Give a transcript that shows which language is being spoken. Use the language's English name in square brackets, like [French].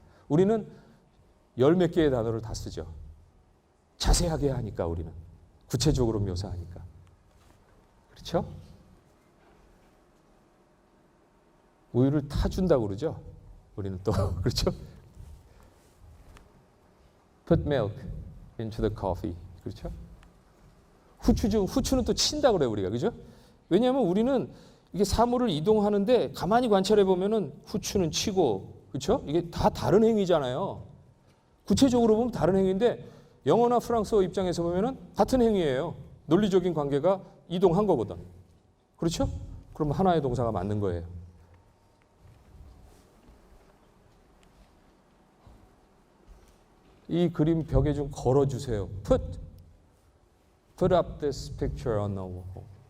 [Korean] 우리는 열 몇 개의 단어를 다 쓰죠. 자세하게 하니까 우리는. 구체적으로 묘사하니까. 그렇죠? 우유를 타준다고 그러죠? 우리는 또 그렇죠? [English] Put milk into the coffee. [Korean] 그렇죠? 후추는 또 친다 그래요, 우리가. 그죠? 왜냐하면 우리는 이게 사물을 이동하는데 가만히 관찰해 보면은 후추는 치고, 그렇죠? 이게 다 다른 행위잖아요. 구체적으로 보면 다른 행위인데 영어나 프랑스어 입장에서 보면은 같은 행위예요. 논리적인 관계가 이동한 거거든. 그렇죠? 그럼 하나의 동사가 맞는 거예요. 이 그림 벽에 좀 걸어주세요. [English] Put up this picture on the wall.